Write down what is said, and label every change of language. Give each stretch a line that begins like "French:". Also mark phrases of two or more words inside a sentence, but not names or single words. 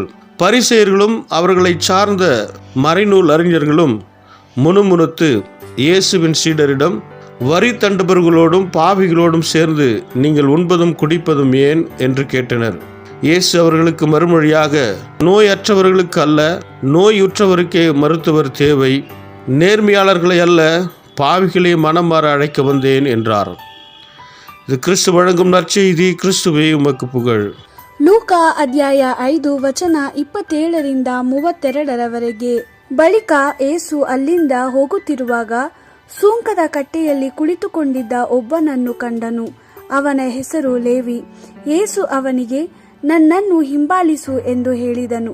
Tamil: பரிசேயர்களும் அவர்களை சார்ந்த மறைநூல் அறிஞர்களும் முணுமுணுத்து இயேசுவின் சீடரிடம், வரி தண்டுபவர்களோடும் பாவிகளோடும் சேர்ந்து நீங்கள் உண்பதும் குடிப்பதும் ஏன் என்று கேட்டனர். இயேசு அவர்களுக்கு மறுமொழியாக, நோயற்றவர்களுக்கு அல்ல, நோயுற்றவருக்கே மருத்துவர் தேவை. நேர்மையாளர்களை அல்ல, பாவிகளை மனம் மாற அழைக்க வந்தேன் என்றார். இது கிறிஸ்து வழங்கும் நற்செய்தி. கிறிஸ்துவே உமக்கு புகழ்.
Kannada: ಲೂಕಾ ಅಧ್ಯಾಯ 5 ವಚನ 27 32 ಬಳಿಕ ಏಸು ಅಲ್ಲಿಂದ ಹೋಗುತ್ತಿರುವಾಗ ಸುಂಕದ ಕಟ್ಟೆಯಲ್ಲಿ ಕುಳಿತುಕೊಂಡಿದ್ದ ಒಬ್ಬನನ್ನು ಕಂಡನು. ಅವನ ಹೆಸರು ಲೇವಿ. ಏಸು ಅವನಿಗೆ, ನನ್ನನ್ನು ಹಿಂಬಾಲಿಸು ಎಂದು ಹೇಳಿದನು.